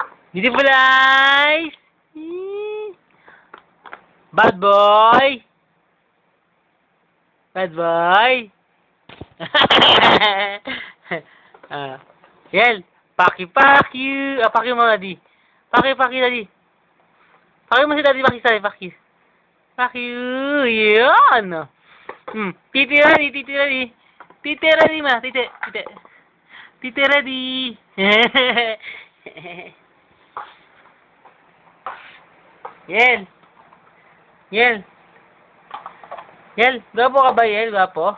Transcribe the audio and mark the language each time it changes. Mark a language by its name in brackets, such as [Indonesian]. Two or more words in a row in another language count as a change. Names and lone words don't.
[English] Beautiful eyes! Bad boy! Bad boy! Yel! [Filipino] Paki-paki! Paki mo, Daddy. Paki-paki, Daddy. Paki mo si Daddy, paki-sa'yo, paki. Paki! Yan! Titi ready, titi ready. Titi ready, ma. Titi, titi. Titi ready. Yel! Yel! Yel! Gwapo ka ba, Yel? Gwapo?